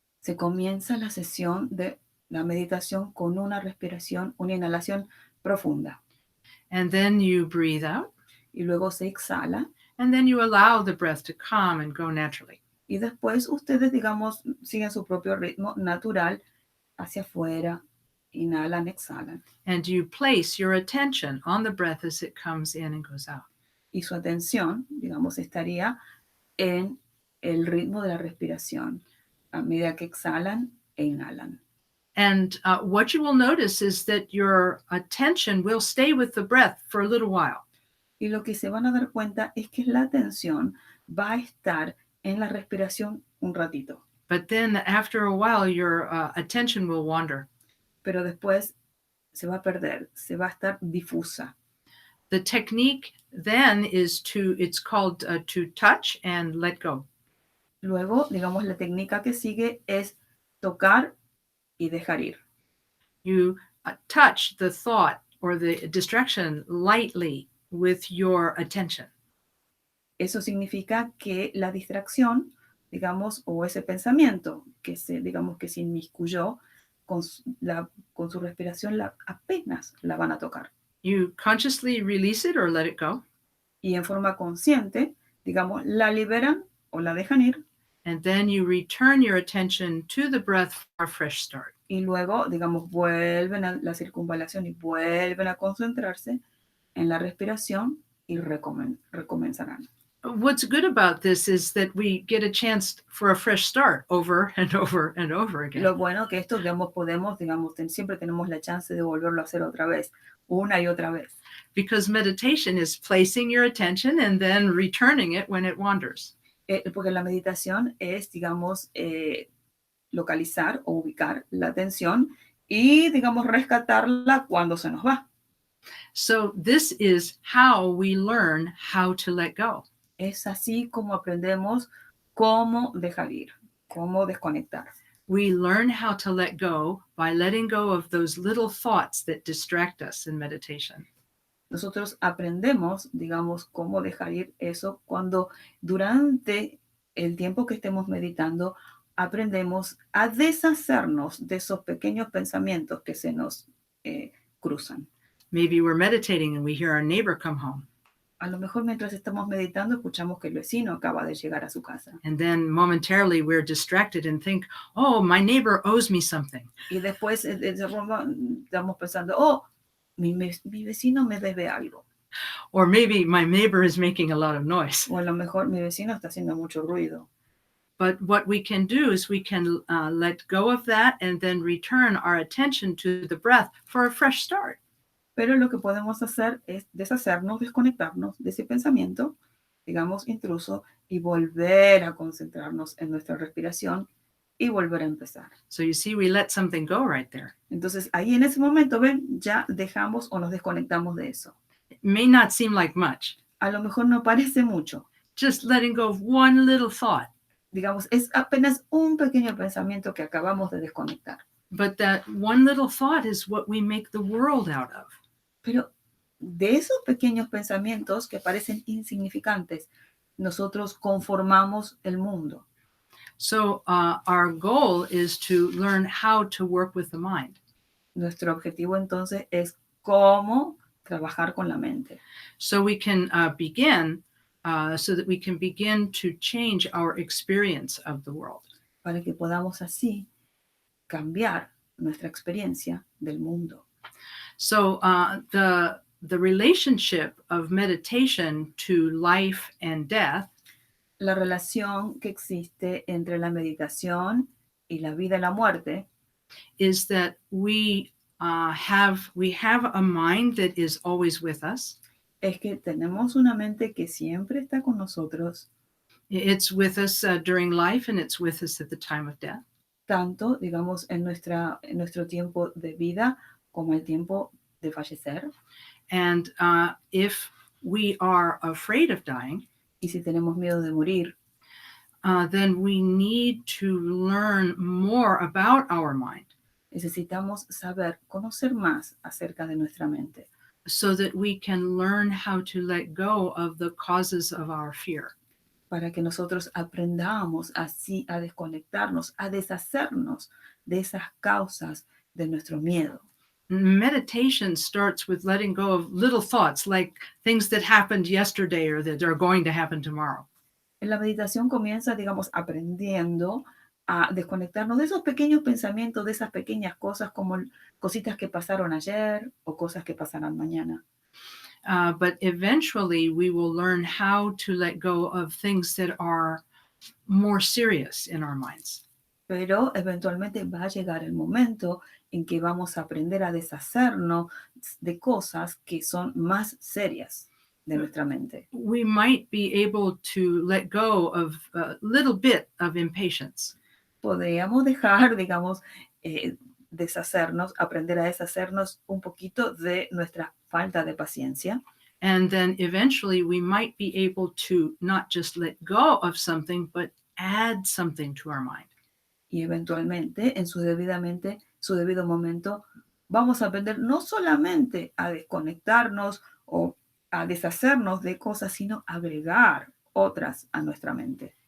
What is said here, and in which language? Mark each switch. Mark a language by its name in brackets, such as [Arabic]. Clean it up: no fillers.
[Spanish] Se comienza la sesión de la meditación con una respiración, una inhalación profunda. [English] And then you breathe out. [Spanish] Y luego se exhala. [English] And then you allow the breath to come and go naturally. [Spanish] Y después ustedes, digamos, siguen su propio ritmo natural hacia afuera, inhalan, exhalan. [English] And you place your attention on the breath as it comes in and goes out. [Spanish] Y su atención, digamos, estaría en el ritmo de la respiración a medida que exhalan e inhalan. [English] And what you will notice is that your attention will stay with the breath for a little while. [Spanish] Y lo que se van a dar cuenta es que la atención va a estar en la respiración un ratito. [English] But then after a while, your attention will wander. [Spanish] Pero después se va a perder, se va a estar difusa. [English] The technique then is it's called to touch and let go. [Spanish] Luego, digamos, la técnica que sigue es tocar y dejar ir. [English] You touch the thought or the distraction lightly with your attention. [Spanish] Eso significa que la distracción, digamos, o ese pensamiento que se inmiscuyó con su respiración, apenas la van a tocar. [English] You consciously release it or let it go. [Spanish] Y en forma consciente, digamos, la liberan o la dejan ir. [English] And then you return your attention to the breath for a fresh start. [Spanish] Y luego, digamos, vuelven a la circunvalación y vuelven a concentrarse en la respiración y recomenzarán. [English] What's good about this is that we get a chance for a fresh start over and over and over again. [Spanish] Lo bueno que esto, digamos, siempre tenemos la chance de volverlo a hacer otra vez, una y otra vez. [English] Because meditation is placing your attention and then returning it when it wanders. [Spanish] Porque la meditación es, digamos, localizar o ubicar la atención y, digamos, rescatarla cuando se nos va. [English] So this is how we learn how to let go. [Spanish] Es así como aprendemos cómo dejar ir, cómo desconectar. [English] We learn how to let go by letting go of those little thoughts that distract us in meditation. [Spanish] Nosotros aprendemos, digamos, cómo dejar ir eso cuando durante el tiempo que estemos meditando aprendemos a deshacernos de esos pequeños pensamientos que se nos cruzan. [English] Maybe we're meditating and we hear our neighbor come home. [Spanish] A lo mejor mientras estamos meditando escuchamos que el vecino acaba de llegar a su casa. [English] And then momentarily we're distracted and think, oh, my neighbor owes me something. [Spanish] Y después estamos pensando, oh, mi vecino me debe algo. [English] Or maybe my neighbor is making a lot of noise. [Spanish] O a lo mejor mi vecino está haciendo mucho ruido. [English] But what we can do is we can let go of that and then return our attention to the breath for a fresh start. [Spanish] Pero lo que podemos hacer es deshacernos, desconectarnos de ese pensamiento, digamos, intruso, y volver a concentrarnos en nuestra respiración y volver a empezar. [English] So you see, we let something go right there. [Spanish] Entonces, ahí en ese momento, ven, ya dejamos o nos desconectamos de eso. [English] It may not seem like much. [Spanish] A lo mejor no parece mucho. [English] Just letting go of one little thought. [Spanish] Digamos, es apenas un pequeño pensamiento que acabamos de desconectar. [English] But that one little thought is what we make the world out of. [Spanish] Pero de esos pequeños pensamientos que parecen insignificantes, nosotros conformamos el mundo. [English] So our goal is to learn how to work with the mind. [Spanish] Nuestro objetivo entonces es cómo trabajar con la mente. [English] So we can begin, so that we can begin to change our experience of the world. [Spanish] Para que podamos así cambiar nuestra experiencia del mundo. [English] So the relationship of meditation to life and death [Spanish] La relación que existe entre la meditación y la vida y la muerte [English] is that we have a mind that is always with us. [Spanish] es que tenemos una mente que siempre está con nosotros, [English] It's with us during life and it's with us at the time of death. [Spanish] tanto, digamos, en nuestro tiempo de vida como el tiempo de fallecer. [English] And if we are afraid of dying, [Spanish] Y si tenemos miedo de morir, [English] then we need to learn more about our mind [Spanish] necesitamos saber, conocer más acerca de nuestra mente, [English] so that we can learn how to let go of the causes of our fear. [Spanish] para que nosotros aprendamos así a desconectarnos, a deshacernos de esas causas de nuestro miedo. [English] Meditation starts with letting go of little thoughts like things that happened yesterday or that are going to happen tomorrow. [Spanish] En la meditación comienza, digamos, aprendiendo a desconectarnos de esos pequeños pensamientos, de esas pequeñas cosas como cositas que pasaron ayer o cosas que pasarán mañana. [English] But eventually we will learn how to let go of things that are more serious in our minds. [Spanish] Pero eventualmente va a llegar el momento en que vamos a aprender a deshacernos de cosas que son más serias de nuestra mente. [English] We might be able to let go of a little bit of impatience. [Spanish] Podríamos dejar, digamos, deshacernos, aprender a deshacernos un poquito de nuestra falta de paciencia. [English] And then eventually we might be able to not just let go of something, but add something to our mind. [Spanish] Y eventualmente, en su debido momento, vamos a aprender no solamente a desconectarnos o a deshacernos de cosas, sino agregar otras a nuestra mente.